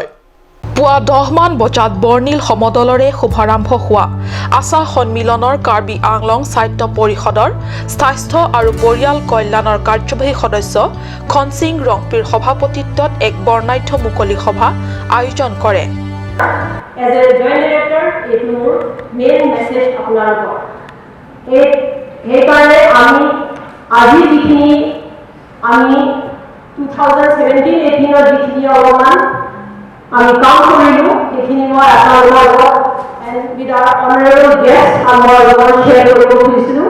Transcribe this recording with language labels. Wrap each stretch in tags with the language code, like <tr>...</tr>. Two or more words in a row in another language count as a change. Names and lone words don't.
<as>পুৱা 10 মান বজাত বৰ্ণিল সমদলৰে শুভাৰম্ভ হোৱা আশা সন্মিলনৰ কাৰ্বি আংলং সাহিত্য পৰিষদৰ স্বাস্থ্য আৰু পৰিয়াল কল্যাণৰ কাৰ্যবাহী সদস্য খনসিং ৰংপিৰ সভাপতিত্বত এক বৰ্ণাঢ্য মুকলি সভা আয়োজন কৰে।</as> <en>As a joint director, it</en> <as>মোৰ</as> <en>main message</en> <as>আপোনালোকৰ সেইকাৰণে আমি আজি যিখিনি আমি 2017-18 যিখিনি অলপমান আমি কাম কৰিলোঁ সেইখিনি মই আপোনালোকৰ লগত</as> <en>and with our honorable guests</en> <as>আমাৰ লগত শ্বেয়াৰ কৰিব খুজিছিলোঁ।</as>